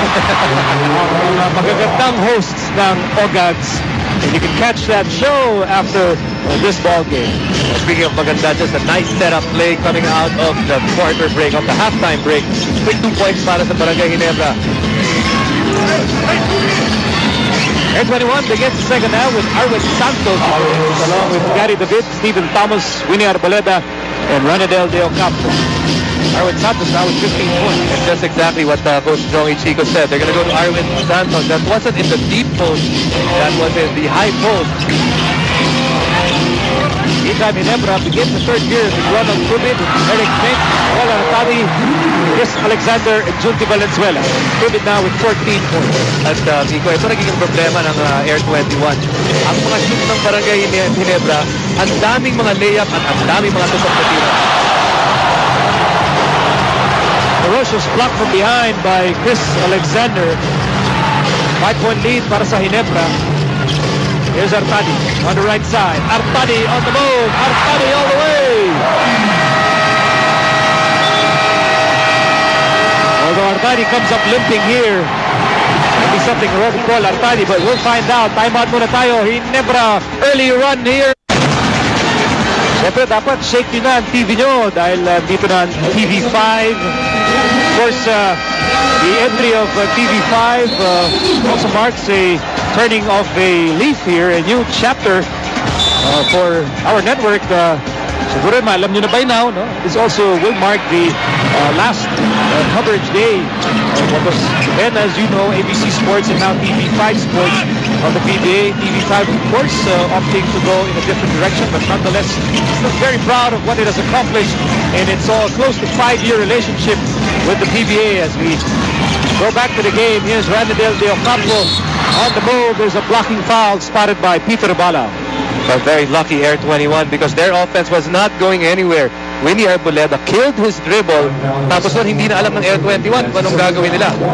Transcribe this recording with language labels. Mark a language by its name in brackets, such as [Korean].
[Filipino] Ang mga magagandang hosts ng OGADS. [English] And you can catch that show after this ball game. Speaking of maganda, just a nice setup play coming out of the quarter break, of the halftime break. Quick 2 points [Filipino] para sa [English] Barangay Ginebra. Air21 begins the second half with Arwin Santos along with Gary David, Stephen Thomas, Winnie Arboleda, and Ranadel De Ocampo. Arwin Santos now with 15 points. And that's exactly what Coach Jong Chico said. They're going to go to Arwin Santos. That wasn't in the deep post. That was in the high post. Meantime, Ginebra begins the third year with Ronald Tubin, Eric Mink, Paul Artadi, Chris Alexander, and Junti Valenzuela. Tubin now with 14 points. [Filipino] At Nico, ito nagiging problema ng Air21. Ang mga shoot ng Barangay Ginebra, ang daming mga layup at ang daming mga tutok na tira. [English] The rush was blocked from behind by Chris Alexander. 5-point lead [Filipino] para sa [English] Ginebra. Here's Artadi on the right side. Artadi on the move. Artadi all the way. Although Artadi comes up limping here. Maybe something wrong with Paul Artadi, but we'll find out. Timeout [Filipino] muna tayo. [English] Ginebra, early run here. [Filipino] Siyempre, dapat shake nyo na ang TV nyo dahil dito na ang TV5. [English] Of course, the entry of TV5 also marks a turning of a leaf here, a new chapter for our network. [Filipino] Siguro alam nyo na [English] by now, no? This also will mark the last coverage day of what was then, as you know, ABC Sports and now TV5 Sports on the PBA. TV5, of course, opting to go in a different direction, but nonetheless, still very proud of what it has accomplished, and it's all close to 5-year relationship with the PBA as we go back to the game. Here's Ranadel De Ocampo on the move. There's a blocking foul spotted by Peter Bala. But very lucky Air21 because their offense was not going anywhere. Winnie Arboleda killed his dribble. [Filipino] Tapos nun, hindi na alam ng Air21 kung anong gagawin nila.